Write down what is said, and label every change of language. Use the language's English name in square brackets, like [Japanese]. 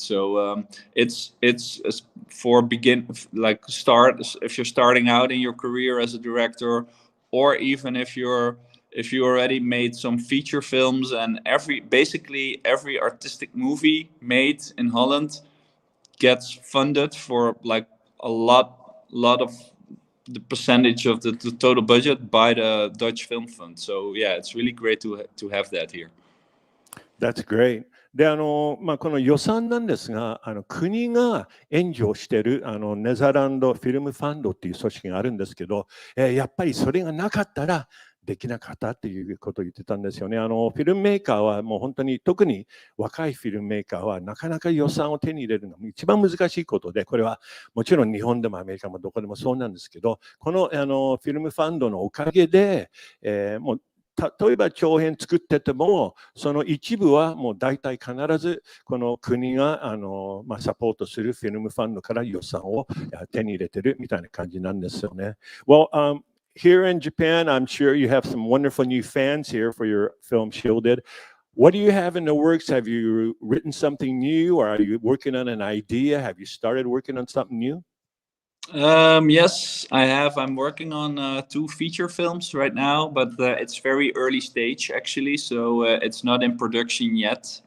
[English] So it's for if you're starting out in your career as a director, or even if you already made some feature films, and basically every artistic movie made in Holland gets funded for like a lot of the percentage of the total budget by the Dutch Film Fund. So yeah, it's really great to have that here. That's great. [Japanese] で、この予算なんですが、国が援助をしているネザーランドフィルムファンドっていう組織があるんですけど、やっぱりそれがなかったらできなかったっていうことを言ってたんですよね。フィルムメーカーはもう本当に、特に若いフィルムメーカーはなかなか予算を手に入れるのが一番難しいことで、これはもちろん日本でもアメリカもどこでもそうなんですけど、このフィルムファンドのおかげで、もう例えば長編作ってても、その一部はもう大体必ずこの国がサポートするフィルムファンドから予算を手に入れてるみたいな感じなんですよね。 [English] Well, here in Japan, I'm sure you have some wonderful new fans here for your film Shielded. What do you have in the works? Have you written something new, or are you working on an idea? Have you started working on something new? Yes, I have. I'm working on 2 feature films right now, but it's very early stage actually, so it's not in production yet.